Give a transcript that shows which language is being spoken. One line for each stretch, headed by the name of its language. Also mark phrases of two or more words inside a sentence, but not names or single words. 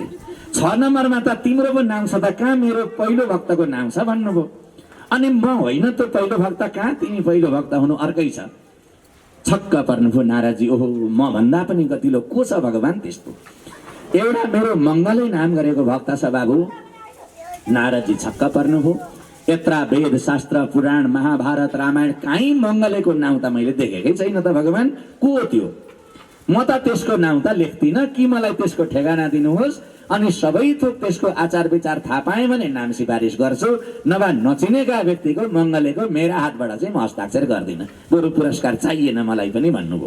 Nepali: 6 नम्बरमा त तिम्रो पो नाम छ त, कहाँ मेरो पहिलो भक्तको नाम छ भन्नुभयो। अनि म होइन त पहिलो भक्त, कहाँ तिमी पहिलो भक्त हुनु, अर्कै छ। छक्क पर्नुभयो नारदजी, ओहो म भन्दा पनि गतिलो को छ भगवान त्यस्तो? एउटा मेरो मङ्गलै नाम गरेको भक्त छ बाबु। नारदजी छक्क पर्नुभयो। यत्र वेद शास्त्र पुराण महाभारत रामायण कहीँ मङ्गलेको नाउँ त मैले देखेकै छैन त भगवान, को त्यो? म त त्यसको नाउँ त लेख्दिनँ कि मलाई त्यसको ठेगाना दिनुहोस्, अनि सबै थोक त्यसको आचार विचार थाहा पाएँ भने नाम सिफारिस गर्छु, नभए नचिनेका व्यक्तिको मङ्गलेको मेरा हातबाट चाहिँ म हस्ताक्षर गर्दिनँ, बरु पुरस्कार चाहिएन मलाई पनि भन्नुभयो।